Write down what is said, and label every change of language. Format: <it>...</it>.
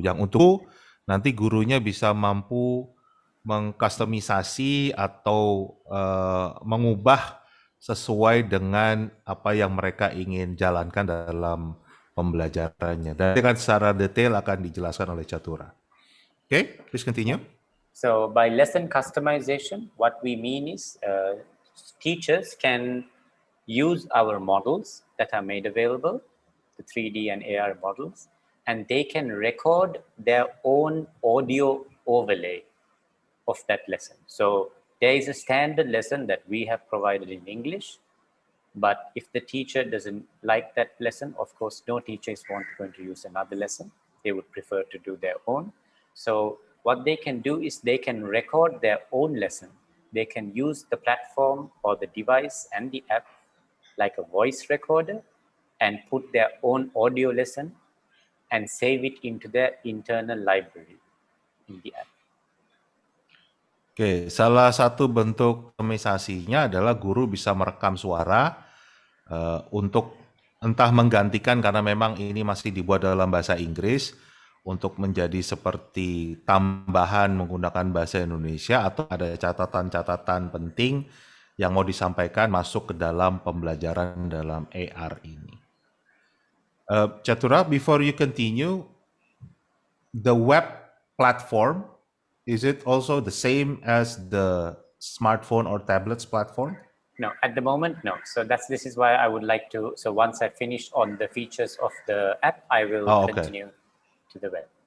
<id>Yang untuk nanti gurunya bisa mampu mengkustomisasi atau mengubah sesuai dengan apa yang mereka ingin jalankan dalam pembelajarannya. Dan dengan secara detail akan dijelaskan oleh Chatura.</id> <en>Okay, please continue. So by lesson customization, what we mean is teachers can use our models that are made available, the 3D and AR models, and they can record their own audio overlay of that lesson. So there is a standard lesson that we have provided in English, but if the teacher doesn't like that lesson, of course, no teacher is going to use another lesson. They would prefer to do their own. So what they can do is they can record their own lesson. They can use the platform or the device and the app like a voice recorder and put their own audio lesson and save it into their internal library in the app.</en> <id>Oke, salah satu bentuk optimisasinya adalah guru bisa merekam suara untuk entah menggantikan karena memang ini masih dibuat dalam bahasa Inggris untuk menjadi seperti tambahan menggunakan bahasa Indonesia atau ada catatan-catatan penting yang mau disampaikan masuk ke dalam pembelajaran dalam AR ini.</id> <en>Chatura, before you continue, the web platform, is it also the same as the smartphone or tablets platform? No, at the moment, no. So this is why I would like to. So once I finish on the features of the app, I will continue to the web.</en>